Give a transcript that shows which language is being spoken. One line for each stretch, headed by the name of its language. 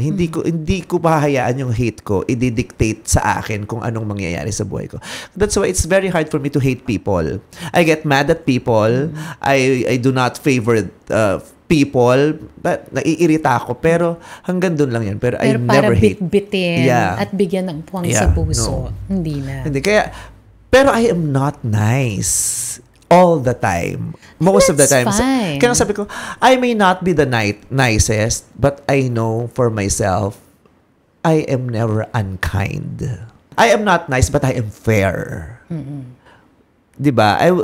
Filipino: Hindi ko pahayaan yung hate ko i-dictate sa akin kung anong mangyayari sa buhay ko.
English: That's why it's very hard for me to hate people. I get mad at people. I do not favor people.
Filipino: Naiirita ako. Pero hanggang doon lang yan. Pero
English: I never hate.
Filipino: Pero para bitbitin at bigyan ng puwang sa puso. No. Hindi na. Hindi.
English: Pero I am not nice all the time. Most of the time. Fine.
Filipino: Kaya sabi ko,
English: I may not be the nicest, but I know for myself, I am never unkind. I am not nice, but I am fair. Diba?